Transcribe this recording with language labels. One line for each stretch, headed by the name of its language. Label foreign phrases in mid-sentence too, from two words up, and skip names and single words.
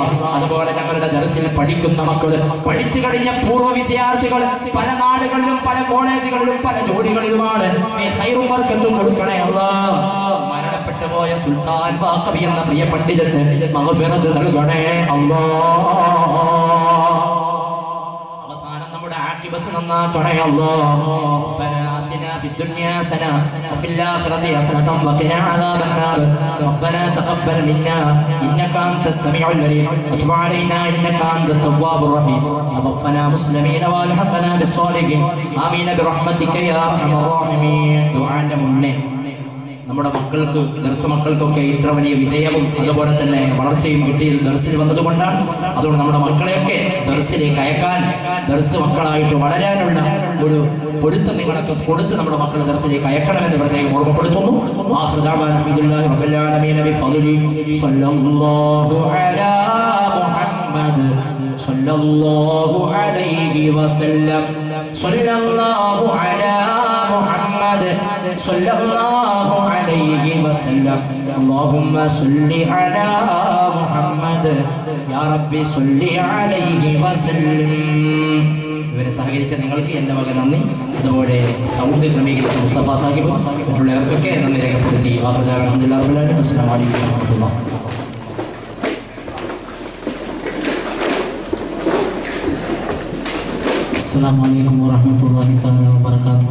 Malayalam: അതുപോലെ ഞങ്ങളുടെ ദർസിൽ പഠിക്കുന്ന മക്കള്, പഠിച്ചു കഴിഞ്ഞ പൂർവ്വ വിദ്യാർത്ഥികൾ പല നാടുകളിലും പല കോളേജുകളിലും പല ജോലികളിലുമാണ്. നീ ഖൈറും ബർക്കത്തും കൊടുക്കണേ അല്ലാഹ്. മരണപ്പെട്ടു പോയ സുൽത്താൻ ബാഖവി എന്ന പ്രിയ പണ്ഡിതന് മഗ്ഫിറത്ത് നൽകണേ അല്ലാഹ്. അവസാനം നമ്മുടെ ആഖിബത്ത് നന്നാക്കണേ അല്ലാഹ്.
Arabic: ربنا آتنا في الدنيا حسنة وفي الآخرة حسنة وقنا عذاب النار. ربنا تقبل منا إنك أنت السميع العليم وتب علينا إنك أنت التواب الرحيم. توفنا مسلمين والحقنا بالصالحين آمين برحمتك يا أرحم الراحمين.
Malayalam: دعاء മുന്നേ നമ്മുടെ മക്കൾക്ക്, ദർസ് മക്കൾക്കൊക്കെ ഇത്ര വലിയ വിജയവും അതുപോലെ തന്നെ വളർച്ചയും കിട്ടിയത് ദർസിൽ വന്നതുകൊണ്ടാണ്. അതുകൊണ്ട് നമ്മുടെ മക്കളെയൊക്കെ ദർസിലേക്ക് അയക്കാൻ, ദർസ് മക്കളായിട്ട് വളരാനുള്ള ഒരു പൊരുത്തം നിങ്ങളൊക്കെ കൊടുത്ത് നമ്മുടെ മക്കളെ ദർസിലേക്ക് അയക്കണമെന്ന് പ്രത്യേകം ഓർമ്മപ്പെടുത്തുന്നു.
Arabic: صلى الله عليه وسلم. صلى الله على محمد صلى الله عليه وسلم. اللهم صل على محمد يا ربي صل عليه وسلم.
Malayalam: ഇവരെ സഹകരിച്ച നിങ്ങൾക്ക് എൻ്റെ വക നന്ദി. അതുപോലെ സൗണ്ട് ക്രമീകരിച്ച മുസ്തഫ സാഹിബ്, മറ്റുള്ളവർക്കൊക്കെ നന്ദി രേഖപ്പെടുത്തി.
Arabic: الحمد لله رب العالمين. السلام عليكم ورحمة الله. السلام عليكم ورحمة الله تعالى وبركاته.